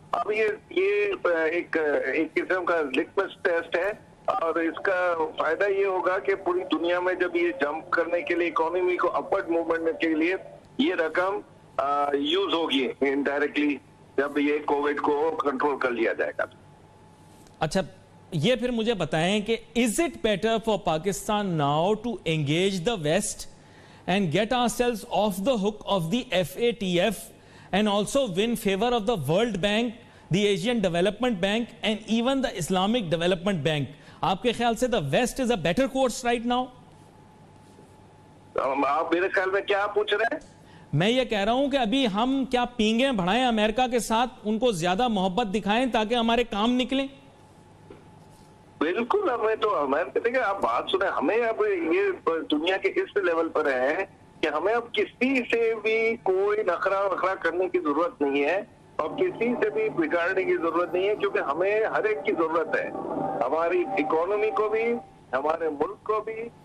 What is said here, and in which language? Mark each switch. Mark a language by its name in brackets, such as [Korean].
[Hindi] अब ये एक किस्म का लिटमस टेस्ट है और इसका फायदा ये होगा कि पूरी दुनिया में जब ये जंप करने के लिए इकोनॉमी को अपवर्ड मूवमेंट के लिए ये रकम यूज होगी इनडायरेक्टली जब ये कोविड को कंट्रोल कर लिया जाएगा। अच्छा, ये फिर मुझे बताएं कि [English] Is it better for Pakistan now to engage the west and get ourselves off the hook of the FATF and also win favor of the World Bank, the Asian Development Bank and even the Islamic Development Bank? [Hindi] आपके ख्याल से [English] the West is a better course right now? [Hindi] आप मेरे ख्याल में क्या पूछ रहे हैं? मैं ये कह रहा हूं कि अभी हम क्या पींगे बढ़ाएं अमेरिका के साथ, उनको ज्यादा मोहब्बत दिखाएं ताकि हमारे काम निकलें? बिल्कुल, हमें तो देखिए आप बात सुने, हमें अब ये दुनिया के इस लेवल पर है कि हमें अब किसी से भी कोई नखरा वखरा करने की जरूरत नहीं है और किसी से भी बिगाड़ने की जरूरत नहीं है, क्योंकि हमें हर एक की जरूरत है, हमारी इकोनॉमी को भी, हमारे मुल्क को भी।